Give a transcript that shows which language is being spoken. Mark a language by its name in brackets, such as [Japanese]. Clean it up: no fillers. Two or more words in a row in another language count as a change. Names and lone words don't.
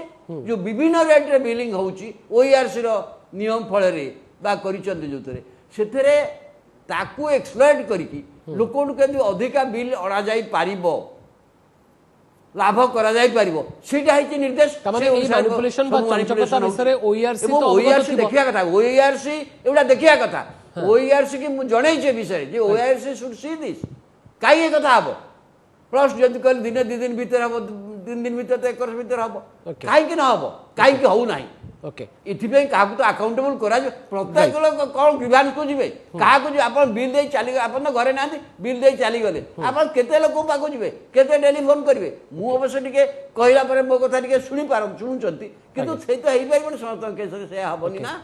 [Odia] ଯେଉଁ ବିଭିନ୍ନ ରେଟ୍ରେ ବିଲିଂ ହେଉଛି OERCର ନିୟମ ଫଳରେ ବା କରିଛନ୍ତି ଯେଉଁଥିରେ ସେଥିରେ ତାକୁ ଏକ୍ସପ୍ଲଏଟ୍ କରିକି ଲୋକଙ୍କୁ କେମିତି ଅଧିକା ବିଲ୍ ଅଣାଯାଇ ପାରିବ ଲାଭ କରାଯାଇପାରିବ ସେଇଟା ହେଇଛି ନିର୍ଦ୍ଦେଶ। ତାମାନେ ଏଇ manipulation ବା ଚଞ୍ଚକତା ବିଷୟରେ OERC ତ OERC ଅବଗତ ଥିବ। ଦେଖିବା କଥା OERC ଏଗୁଡ଼ା ଦେଖିବା କଥା OERC କି ମୁଁ ଜଣେଇଛି ଏ ବିଷୟରେ ଯେ OERC [English] should see this [Odia] କାହିଁ ଏ କଥା ହବ ପ୍ଲସ୍ ଯଦି କହିଲେ ଦିନେ 2 ଦିନ ଭିତରେ ହବ 3 ଦିନ ଭିତରେ 1 ବର୍ଷ ଭିତରେ ହବ କାହିଁକି ନ ହବ କାହିଁକି ହଉନାହିଁ ଓକେ ଏଥିପାଇଁ କାହାକୁ ତ ଆକାଉଣ୍ଟେବଲ୍ କରାଯିବ ପ୍ରତ୍ୟେକ ଲୋକ କ'ଣ ଗ୍ରିଭାନ୍ସକୁ ଯିବେ କାହାକୁ ଯିବେ ଆପଣ ବିଲ୍ ଦେଇ ଚାଲିଗଲେ ଆପଣ ତ ଘରେ ନାହାନ୍ତି ବିଲ୍ ଦେଇ ଚାଲିଗଲେ ଆପଣ କେତେ ଲୋକଙ୍କ ପାଖକୁ ଯିବେ କେତେ [English] daily phone [Odia] କରିବେ ମୁଁ ଅବଶ୍ୟ ଟିକେ କହିଲା ପରେ ମୋ କଥା ଟିକେ ଶୁଣୁଛନ୍ତି କିନ୍ତୁ ସେଇ ତ ହେଇପାରିବନି ସମସ୍ତଙ୍କ କେସରେ ସେୟା ହବନି ନା।